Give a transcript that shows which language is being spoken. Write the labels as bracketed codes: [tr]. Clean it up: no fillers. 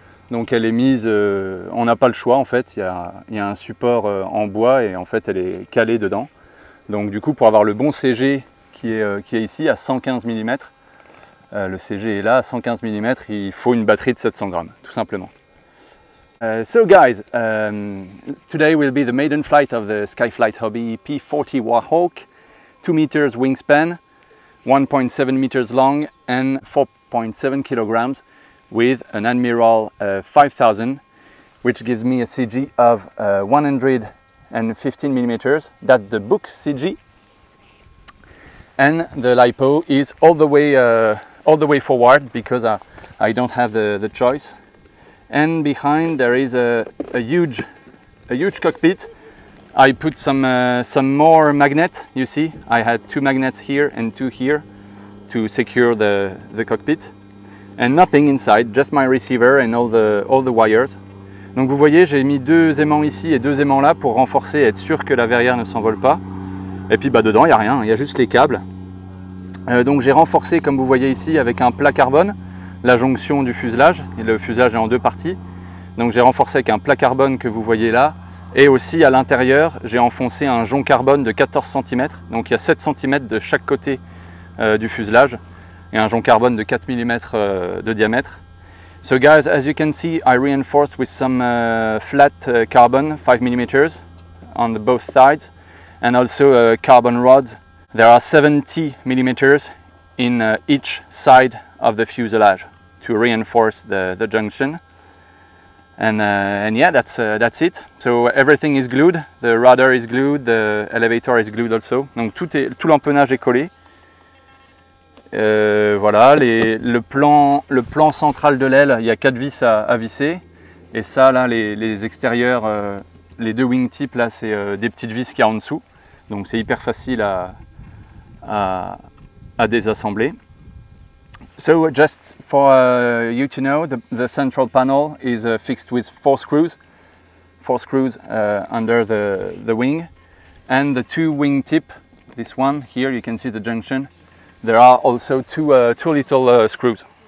[fr] Donc elle est mise, on n'a pas le choix en fait, il y a un support en bois et en fait elle est calée dedans. Donc du coup pour avoir le bon CG qui est ici à 115 mm, le CG est là à 115 mm, il faut une batterie de 700 grammes tout simplement. [en] So guys, today will be the maiden flight of the Skyflight Hobby P40 Warhawk, 2 meters wingspan, 1.7 meters long and 4.7 kilograms. With an Admiral 5000, which gives me a CG of 115 millimeters. That's the book CG, and the LiPo is all the way forward because I don't have the choice. And behind there is a huge cockpit. I put some more magnet. You see, I had 2 magnets here and 2 here to secure the cockpit. And nothing inside, just my receiver and all the wires. [fr] Donc vous voyez, j'ai mis 2 aimants ici et 2 aimants là pour renforcer et être sûr que la verrière ne s'envole pas. Et puis bah, dedans, il n'y a rien, il y a juste les câbles. Donc j'ai renforcé, comme vous voyez ici, avec un plat carbone, la jonction du fuselage. Et le fuselage est en 2 parties. Donc j'ai renforcé avec un plat carbone que vous voyez là. Et aussi à l'intérieur, j'ai enfoncé un jonc carbone de 14 cm. Donc il y a 7 cm de chaque côté du fuselage. Et un jonc carbone de 4 mm de diamètre. [en] So guys, as you can see, I reinforced with some flat carbon 5 mm on both sides, and also carbon rods. There are 70 mm in each side of the fuselage to reinforce the junction. And yeah, that's it. So everything is glued. The rudder is glued. The elevator is glued also. [fr] Donc tout l'empennage est collé. Voilà, le plan central de l'aile, il y a 4 vis à visser. Et ça, là, les extérieurs, les 2 wingtips, là, c'est des petites vis qu'il y a en dessous. Donc c'est hyper facile à désassembler. [en] So just for you to know, the central panel is fixed with 4 screws. 4 screws under the wing. And the 2 wingtips, this one, here you can see the junction. There are also two little screws.